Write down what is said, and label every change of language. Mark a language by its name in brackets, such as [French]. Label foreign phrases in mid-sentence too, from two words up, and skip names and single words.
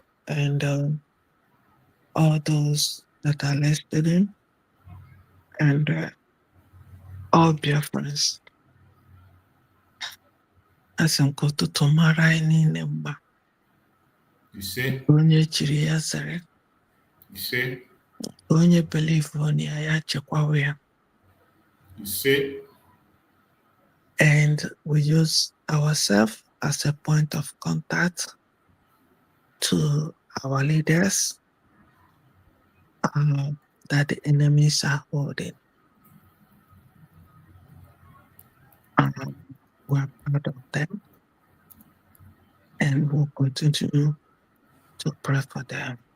[English] And all those that are listening. And all Biafrans. As I'm going to tomorrow in Nemba. You see? [Igbo] Onye chiri ya zere. [English] You see? [Igbo] Onye [English] believe on [Igbo] ya chekwawe ya. [English] You see? And we use ourselves as a point of contact to our leaders that the enemies are holding. We're part of them, and we'll continue to pray for them.